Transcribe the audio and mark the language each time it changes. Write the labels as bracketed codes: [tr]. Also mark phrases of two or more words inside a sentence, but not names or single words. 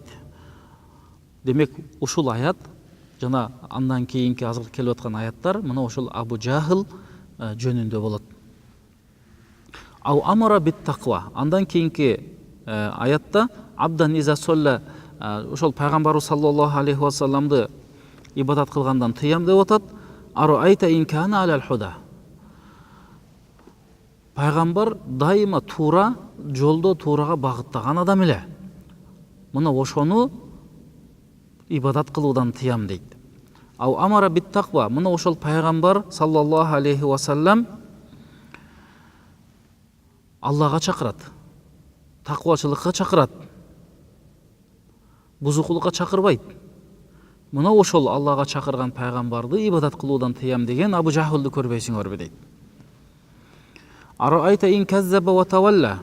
[ky] Демек ушул аят жана андан кийинки азыр келип аткан аяттар мына ошол Абу Жахыл жөнүндө болот. [ar] أو أمر بالتقوى. [ky] Андан кийинки аятта [ar] عبدا إذا صلى, [ky] ошол пайгамбарыбыз [ar] صلى الله عليه وسلم [ky] ибадат кылгандан тыям деп атат. [ar] أرأيت إن كان على الهدى. [ky] Пайгамбар дайыма туура жолдо, туурага багыттаган адам эле. Мына ошону ибадат кылуудан тыям дейт. [ar] أو أمر بالتقوى. [ky] Мына ошол пайгамбар [ar] صلى الله عليه وسلم [ky] Аллага чакырат, таквачылыкка чакырат, бузукулукка чакырбайт. Мына ошол Аллага чакырган пайгамбарды ибадат кылуудан тыям деген Абу Жахылды көрбөйсүңөрбү дейт. [ar] أرأيت إن كذب وتولى.